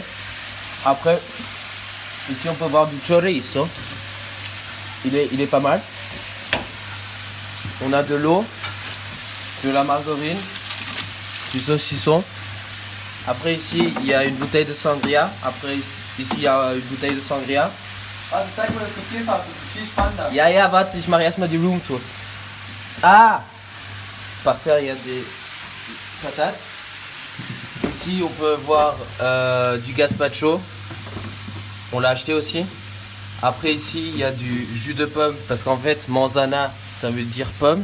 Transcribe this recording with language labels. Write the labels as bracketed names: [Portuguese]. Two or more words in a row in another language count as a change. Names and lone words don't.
[French] Après, ici, on peut voir du chorizo. Il est pas mal. On a de l'eau, de la margarine, du saucisson. Après ici, il y a une bouteille de sangria. Après ici, il y a une bouteille de sangria. [German] Warte, zeig mal das Gefrierfach, das ist viel spannender. Ja, warte, ich mache erstmal die [English] Room Tour. Ah! [French] Par terre, il y a des patates. Ici, on peut voir du gazpacho. On l'a acheté aussi. Après, ici, il y a du jus de pomme. Parce qu'en fait, manzana, ça veut dire pomme.